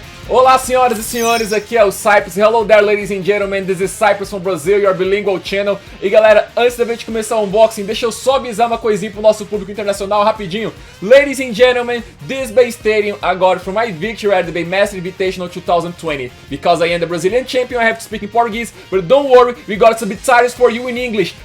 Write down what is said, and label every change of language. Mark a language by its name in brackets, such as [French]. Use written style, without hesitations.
[Portuguese] Olá senhoras e senhores, aqui é o Cypress. [English] Hello there ladies and gentlemen, this is Cypress from Brazil, your bilingual channel. [Portuguese] E galera, antes da gente começar o unboxing, deixa eu só avisar uma coisinha pro nosso público internacional rapidinho. [English] Ladies and gentlemen, this Bay Stadium I got for my victory at the Bay Master Invitational 2020. Because I am the Brazilian champion, I have to speak in Portuguese, but don't worry, we got subtitles for you in English.